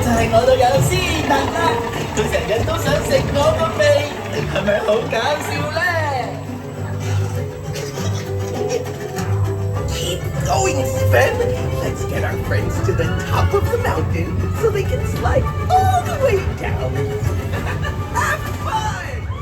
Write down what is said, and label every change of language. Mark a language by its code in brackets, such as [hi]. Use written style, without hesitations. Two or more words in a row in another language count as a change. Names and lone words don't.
[yue] 我都有斯特啦，佢成日都想食我個鼻，係咪好搞笑咧 ？ [en] Keep going, [yue] Sven. [en] Let's get our friends to the top of the mountain so they can slide all the way down. Have fun!